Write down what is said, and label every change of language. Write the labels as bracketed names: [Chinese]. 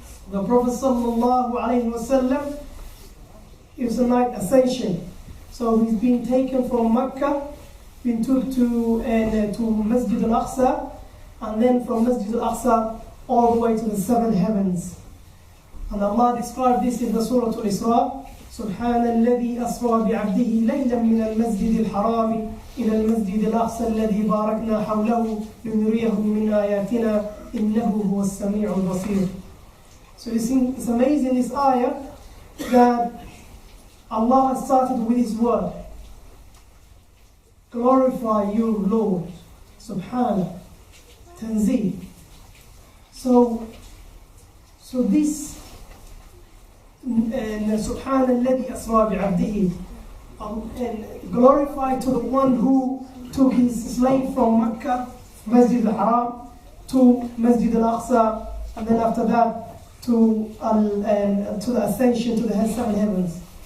[English] The Prophet sallallahu alaihi wasallam, it was a night ascension. So he's been taken from Mecca, been took to Masjid al-Aqsa, and then from Masjid al-Aqsa all the way to the seven heavens. And Allah described this in the Surah Al-Isra. [Arabic] سبحان الذي أسرى بعبده ليلا من المسجد الحرام إلى المسجد الأقصى الذي باركنا حوله لنريه من آياتنا إنه هو السميع البصير. [English] So you see, it's amazing, this ayah, that Allah has started with His word. Glorify your Lord, Subhanahu, Tanzih. So this Subhana alladhi asra bi'abdihi, and glorify to the one who took his slave from Mecca, Masjid al-Haram, to Masjid al-Aqsa, and then after that to the ascension to the seven heavens.